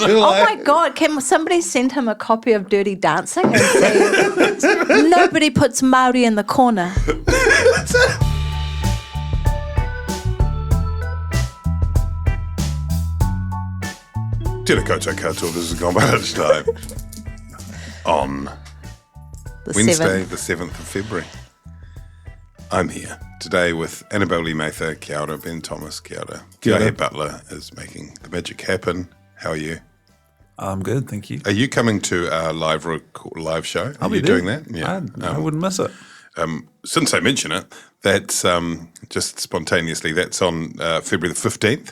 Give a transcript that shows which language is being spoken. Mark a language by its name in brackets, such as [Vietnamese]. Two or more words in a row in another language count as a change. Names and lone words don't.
[English] Oh my God, can somebody send him a copy of Dirty Dancing and say, nobody puts Māori in the corner. [Māori] Tēnā koutou katoa, [English] this is By Lunchtime on Wednesday, the 7th of February. I'm here today with Annabelle Lee-Mather, [Māori] kia ora, [English] Ben Thomas, [Māori] kia ora. [English] Kia Butler is making the magic happen. How are you? I'm good, thank you. Are you coming to our live show? I'll be doing that? Yeah. I wouldn't miss it. Since I mention it, that's just spontaneously, that's on February the 15th.